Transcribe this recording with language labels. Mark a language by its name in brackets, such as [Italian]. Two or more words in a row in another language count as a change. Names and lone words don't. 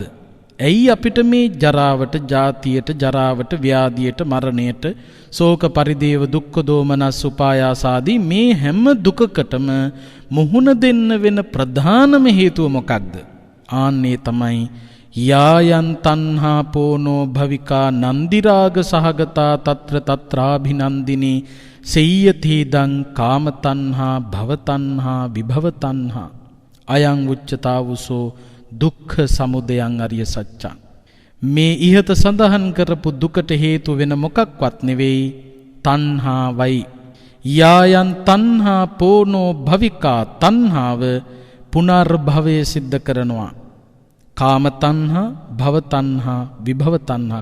[Sinhala] ඇයි අපිට මේ ජරාවට, ජාතියට, ජරාවට, ව්‍යාධියට, මරණයට, ශෝක පරිදේව දුක්ඛ දෝමනස් උපායාස ආදී මේ හැම දුකකටම මුහුණ දෙන්න වෙන ප්‍රධානම හේතුව මොකක්ද? ආන්නේ තමයි [Pali] යායන් තණ්හා පෝනෝ භවිකා නන්දිරාග සහගතා తත්‍ර తත්‍රාභිනන්දිනී සෙය්‍යති දං කාම තණ්හා භව තණ්හා විභව තණ්හා අයං උච්චතාවුසෝ දුක්ඛ සමුදයං අරිය සත්‍යං. [Sinhala] මේ ඉහත සඳහන් කරපු දුකට හේතු වෙන මොකක්වත් නෙවෙයි තණ්හාවයි. [Pali] යායන් තණ්හා පෝනෝ භවිකා [Sinhala] තණ්හාව පුනර්භවය සිද්ධ කරනවා. [Pali] කාම තණ්හා, භව තණ්හා, විභව තණ්හා.